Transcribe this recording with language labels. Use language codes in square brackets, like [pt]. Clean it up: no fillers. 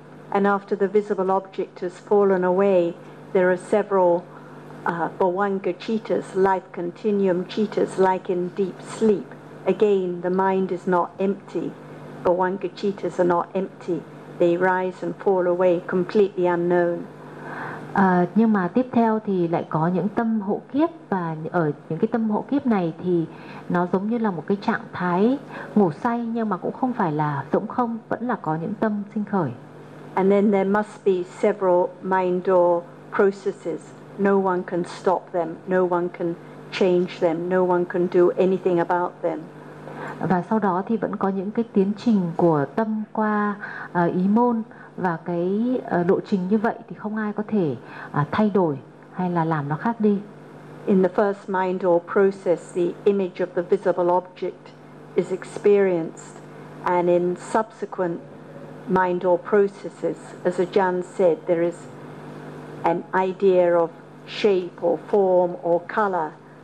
[en] And after the visible object has fallen away, there are several bhavanga cittas, life continuum cittas, like in deep sleep. Again, the mind is not empty. Bhavanga cittas are not empty. They rise and fall away, completely unknown. [vi] Nhưng mà tiếp theo thì lại có những tâm hộ kiếp, và ở những cái tâm hộ kiếp này thì nó giống như là một cái trạng thái ngủ say, nhưng mà cũng không phải là rỗng không, vẫn là có những tâm sinh khởi. [en] And then there must be several mind door processes. No one can stop them, no one can change them, no one can do anything about them. [vi] Và sau đó thì vẫn có những cái tiến trình của tâm qua ý môn, và cái lộ trình như vậy thì không ai có thể thay đổi hay là làm nó khác đi. [en] In the first mind or process, the image of the visible object is experienced, and in subsequent mind or processes, as Ajahn said, there is an idea of shape or form or color.